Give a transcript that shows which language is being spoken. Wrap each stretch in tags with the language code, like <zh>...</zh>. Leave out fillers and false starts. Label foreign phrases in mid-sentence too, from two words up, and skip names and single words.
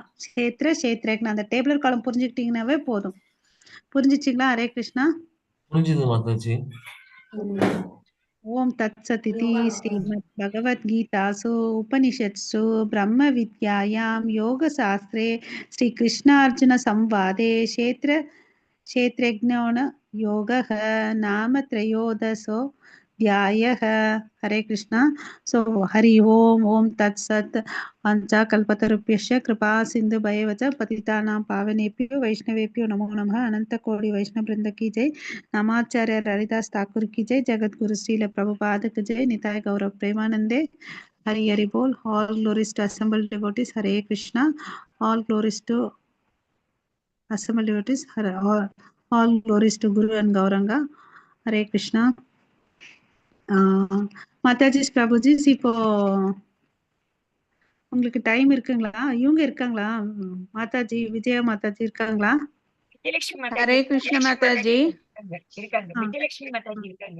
<ta>கஷேத்ரேக்னு அந்த டேபிளர் காலம் புரிஞ்சுக்கிட்டீங்கன்னாவே போதும். புரிஞ்சிச்சிங்களா? ஹரே கிருஷ்ணா. புரிஞ்சுது மாதாஜி.</ta> <sa>ओम् तत् सदिति श्रीमद् भगवद्गीतासु उपनिषत्सु ब्रह्म विद्यायां योग शास्त्रे श्री कृष्णार्जुन संवादे क्षेत्रज्ञोन योगः नाम त्रयोदशो ध्यायः. हरे कृष्णा. सो हरि ओम. ओम तत्सत्. पंचाकल्पतरुभ्यश्च कृपा सिंधु भयवच पतितानां पावनेभ्यो वैष्णवेभ्यो नमो नमः.</sa> <hi>अनंत कोटि वैष्णव वृंद की जय. नमाचार्य हरिदास ठाकुर की जय. जगत गुरु श्रील प्रभुपाद की जय.</hi> <bn>নিতাই গৌর প্রেমানন্দে। হরি হরি বোল.</bn> <en>All glories to assembled devotees. Hare Krishna. All glories to assembled devotees. All glories to Guru and Gauranga. Hare Krishna.</en> <ta>மாதாஜி பிரபுஜி, இப்போ உங்களுக்கு டைம் இருக்குங்களா? இவங்க இருக்காங்களா? மாதாஜி விஜயா மாதாஜி இருக்காங்களா? விஜயலட்சுமி ஹரே கிருஷ்ண மாதாஜி. இருக்காங்க. விஜயலட்சுமி மாதாஜி இருக்காங்க.</ta>